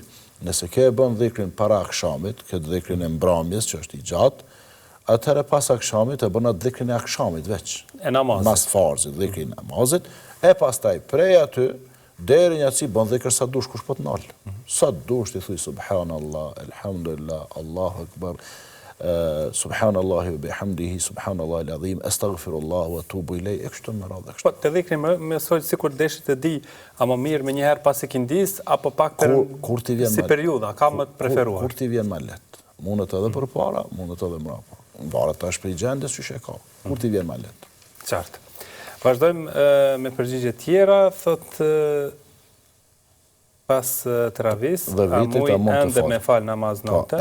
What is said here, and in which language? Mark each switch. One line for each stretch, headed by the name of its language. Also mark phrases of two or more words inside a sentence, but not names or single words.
Albanian: Nëse ke e bën dhikrin para akşamit, këtë dhikrin e mbrëmjes që është i gjatë, atëherë pas akşamit e bën atë dhikrin e akşamit veç. E namazit. Mas farzit, dhikrin e namazit, e pastaj prej aty deri një si bën dhikr sa dush kush po të nal. Sa dush ti thuj
Arabic: سبحان الله، الحمد لله، الله أكبر، سبحان الله وبحمده، سبحان الله العظيم، أستغفر الله وأتوب إليه,
Albanian: e kështu me radhë. Po te dhikri më sot sikur deshit të di, a më mirë me një herë pas ikindis apo pak kur ti vjen si periudha, ka më të preferuar? Kur ti vjen më lehtë. Mundet edhe përpara, mundet edhe mbrapa. Varet tash prej gjendjes që e ka. Kur ti vjen më lehtë. Qartë. Vazhdojmë me përgjigje tjera, thot pas travis, a muj ende me fal namaz note?